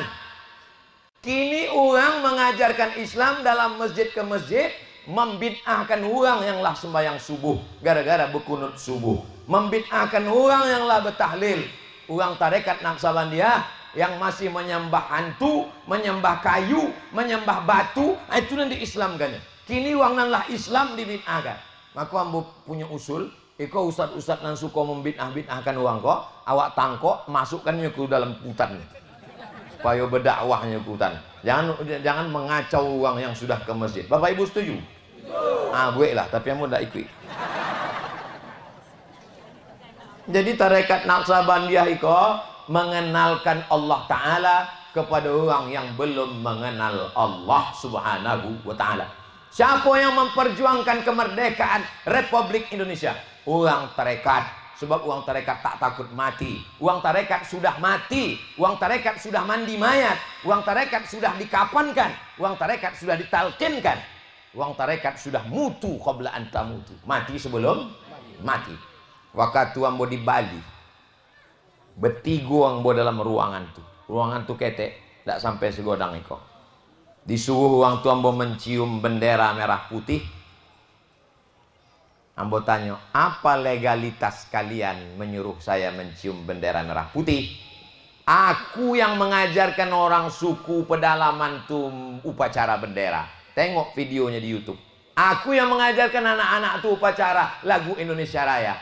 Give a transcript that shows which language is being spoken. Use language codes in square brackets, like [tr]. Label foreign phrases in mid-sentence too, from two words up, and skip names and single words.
[id] Kini orang mengajarkan Islam dalam masjid ke masjid, membid'ahkan orang yang lah sembahyang subuh gara-gara berkunut subuh, membid'ahkan orang yang lah bertahlil. Orang Tarekat Naqsabandiyah yang masih menyembah hantu, menyembah kayu, menyembah batu, itu nanti Islamkan. [min] Kini orang nan lah Islam dibid'ahkan. Maka ambo punya usul, iko ustad-ustad nan suka membid'ah-bid'ahkan orang kok, awak tangkok masukkannya ke dalam hutan supaya berdakwahnya ke hutan. [id] Jangan mengacau orang yang sudah ke masjid. Bapak Ibu setuju? Gue lah, tapi kamu tidak ikut. Jadi Tarekat Naqsabandiyah itu mengenalkan [ar] الله تعالى [id] kepada orang yang belum mengenal [ar] الله سبحانه وتعالى. [id] Siapa yang memperjuangkan kemerdekaan Republik Indonesia? Orang tarekat. Sebab orang tarekat tak takut mati. Orang tarekat sudah mati. Orang tarekat sudah mandi mayat. Orang tarekat sudah dikapankan. Orang tarekat sudah ditalkinkan. Orang tarekat sudah [ar] موتوا قبل أن تموتوا. [id] Mati sebelum mati. [min] Waktu ambo di Bali, bertiga ambo dalam ruangan tu. Ruangan tu ketek, tak sampai segodang iko. Disuruh orang tu ambo mencium bendera merah putih. Ambo tanya, [id] apa legalitas kalian menyuruh saya mencium bendera merah putih? Aku yang mengajarkan orang suku pedalaman tu upacara bendera. Tengok videonya di YouTube. Aku yang mengajarkan anak-anak tu upacara lagu Indonesia Raya.